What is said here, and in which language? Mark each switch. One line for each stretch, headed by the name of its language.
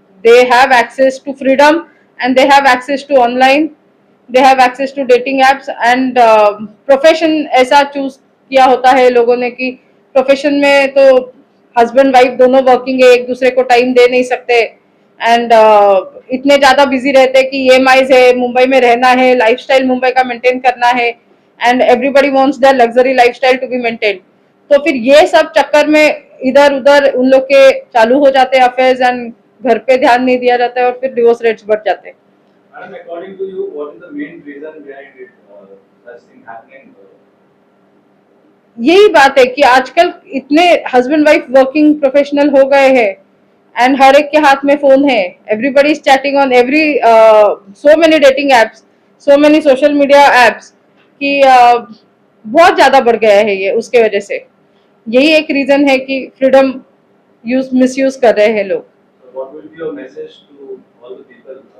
English: they have access to freedom and they have access to online, they have access to dating apps,
Hindi: and profession ऐसा choose किया होता है लोगों ने कि प्रोफेशन में तो हस्बैंड वाइफ दोनों वर्किंग है, एक दूसरे को टाइम दे नहीं सकते, एंड इतने ज्यादा बिजी रहते हैं कि EMIs है, मुंबई में रहना है, लाइफस्टाइल मुंबई का मेंटेन करना है, and
English: Everybody wants their luxury lifestyle to be maintain.
Hindi: तो फिर ये सब चक्कर में इधर उधर उन लोग के चालू हो जाते हैं अफेयर्स, एंड घर पे ध्यान नहीं दिया जाता है और फिर डिवोर्स रेट्स बढ़ जाते हैं.
English: Madam, according to you, what is the main reason behind it, such thing happening?
Hindi: यही बात है कि आजकल इतने हस्बैंड वाइफ वर्किंग प्रोफेशनल हो गए हैं, एंड हर एक के हाथ में फोन है.
English: everybody is chatting on every so many dating apps, so many social media apps,
Hindi: कि बहुत ज्यादा बढ़ गया है ये. उसके वजह से यही एक रीजन है कि फ्रीडम मिसयूज कर रहे हैं लोग.
English: So what will be your message to all the people?